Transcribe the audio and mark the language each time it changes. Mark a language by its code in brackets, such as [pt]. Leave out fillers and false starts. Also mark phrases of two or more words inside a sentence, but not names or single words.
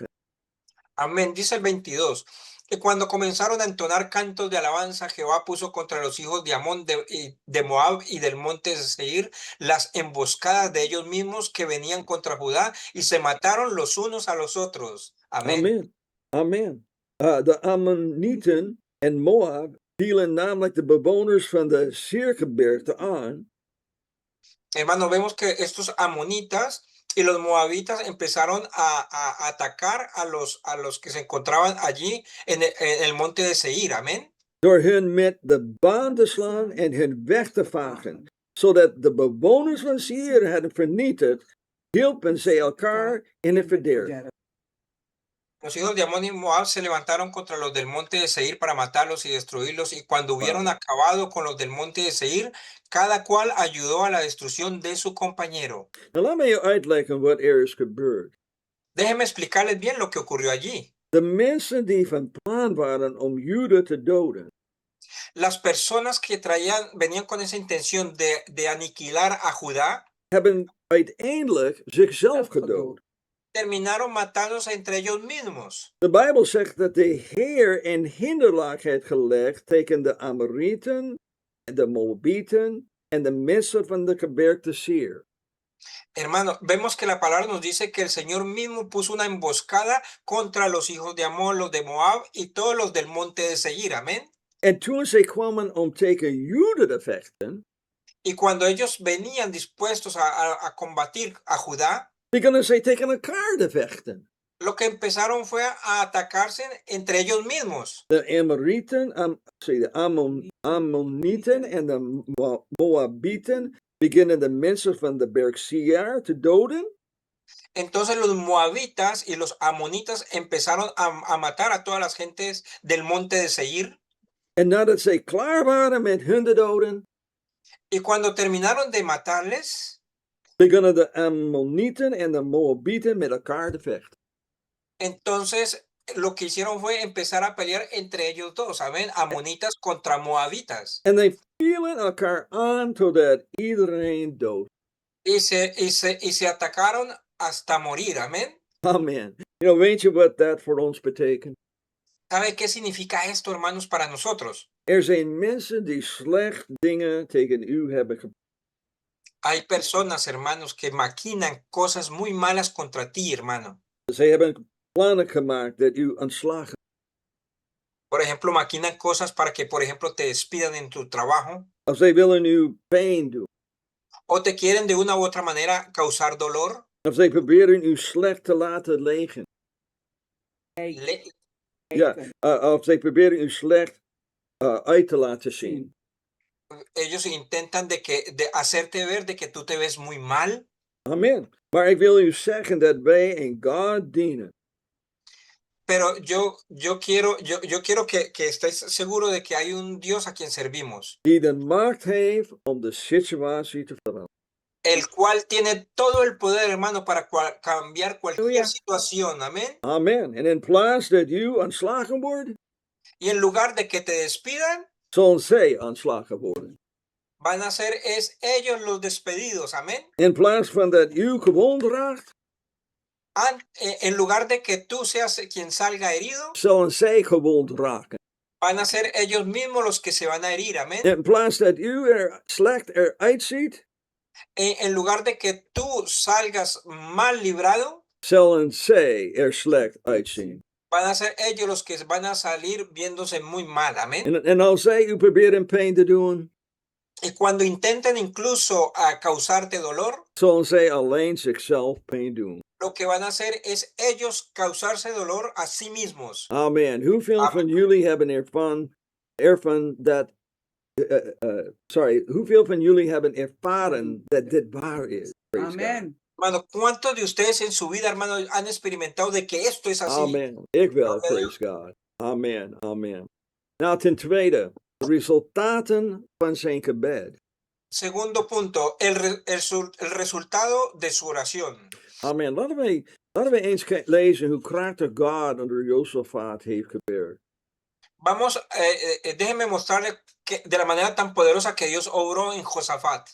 [es] Amén. Dice el 22. Que cuando comenzaron a entonar cantos de alabanza, Jehová puso contra los hijos de Amón, de Moab y del monte de Seir las emboscadas de ellos mismos que venían contra Judá y se mataron los unos a los otros. Amén. [nl] Amen. Amen. De Ammonieten en Moab vielen namelijk de bewoners van de Siergebergte aan. [es] Hermano, vemos que estos amonitas y los moabitas empezaron a atacar a los que se encontraban allí en el monte de Seir. Amén. [nl] Door hun met de baan te slaan en hun weg te vagen, zodat de bewoners van Seir hadden vernietigd, hielpen zij elkaar in het verderf. [es] Los hijos de Amón y Moab se levantaron contra los del monte de Seir para matarlos y destruirlos, y cuando hubieron acabado con los del monte de Seir, cada cual ayudó a la destrucción de su compañero. [nl] Nou, laat me je uitleggen wat er is gebeurd. [es] Déjenme explicarles bien lo que ocurrió allí. [nl] De mensen die van plan waren om Juda te doden, [es] Las personas que venían con esa intención de aniquilar a Judá, [nl] hebben uiteindelijk zichzelf gedood. [es] terminaron matándose entre ellos mismos. [nl] De Bijbel zegt dat de Heer een hinderlaag heeft gelegd tegen de Amorieten, de Moabieten en de mensen van de gebergte Seir. [es] Hermano, vemos que la palabra nos dice que el Señor mismo puso una emboscada contra los hijos de Amón, los de Moab y todos los del monte de Seir. Amén. [nl] En toen zij kwamen om tegen Juda te vechten, [es] Y cuando ellos venían dispuestos a combatir a Judá, [nl] begonnen zij tegen elkaar te vechten. [es] lo que empezaron fue a atacarse entre ellos mismos. [nl] De Amorieten, de Ammonieten en de Moabieten beginnen de mensen van de berg Seir te doden. [es] Entonces los moabitas y los amonitas empezaron a matar a todas las gentes del monte de Seir. [nl] En nadat zij klaar waren met hun te doden, [es] Y cuando terminaron de matarles, [nl] begonnen de Ammonieten en de Moabieten met elkaar te vechten. [es] entonces lo que hicieron fue empezar a pelear entre ellos dos, amén, amonitas contra moabitas. [nl] En zij vielen elkaar aan totdat iedereen dood. [es] Y se atacaron hasta morir, amén. [nl] Amen. Weet je wat dat voor ons betekent? [es] ¿Sabe qué significa esto, hermanos, para nosotros? [nl] Er zijn mensen die slecht dingen tegen u hebben gedaan. [es] Hay personas, hermanos, que maquinan cosas muy malas contra ti, hermano. [nl] Zij hebben plannen gemaakt dat u ontslagen. [es] Por ejemplo, maquinan cosas para que, por ejemplo, te despidan en tu trabajo. [nl] Of zij willen u pijn doen. [es] O te quieren de una u otra manera causar dolor. [nl] Of zij proberen u slecht te laten liggen. Ja, of zij proberen u slecht uit te laten zien. [es] Ellos intentan de hacerte ver de que tú te ves muy mal. [nl] Amen. Maar ik wil u zeggen dat wij een God dienen. [es] Pero yo quiero que estés seguro de que hay un Dios a quien servimos. [nl] Die de macht heeft om de situatie te veranderen. [es] El cual tiene todo el poder, hermano, para cambiar cualquier situación. Amén. [nl] Amen. En in plaats dat u ontslagen wordt, [es] Y en lugar de que te despidan, [nl] zullen zij ontslagen worden. [es] van a ser ellos los despedidos. Amén. [nl] In plaats van dat u gewond raakt, [es] En lugar de que tú seas quien salga herido, [nl] zullen zij gewond raken. [es] van a ser ellos mismos los que se van a herir. Amén. [nl] In plaats dat u er slecht eruit ziet, [es] En lugar de que tú salgas mal librado, [nl] zullen zij er slecht uitzien. [es] van a ser ellos los que van a salir viéndose muy mal. Amén. [nl] En als zij u proberen pijn te doen, [es] Y cuando intenten incluso a causarte dolor, [nl] zullen zij alleen zichzelf pijn doen. [es] lo que van a hacer es ellos causarse dolor a sí mismos. [nl] Amen. Hoeveel van jullie hebben ervan dat, hoeveel van jullie hebben ervaren dat dit waar is? [en] Praise God. Amen. [es] Hermano, ¿cuántos de ustedes en su vida, hermano, han experimentado de que esto es así? [nl] Amen. Ik wel, [en] praise God. [nl] Amen, amen. Nou, ten tweede, de resultaten van zijn gebed. [es] Segundo punto, el resultado de su oración. Amen. [nl] Laten we eens lezen hoe krachtig God onder Josaphat heeft gebeurd. [es] Vamos, déjenme mostrarle que, de la manera tan poderosa que Dios obró en Josafat.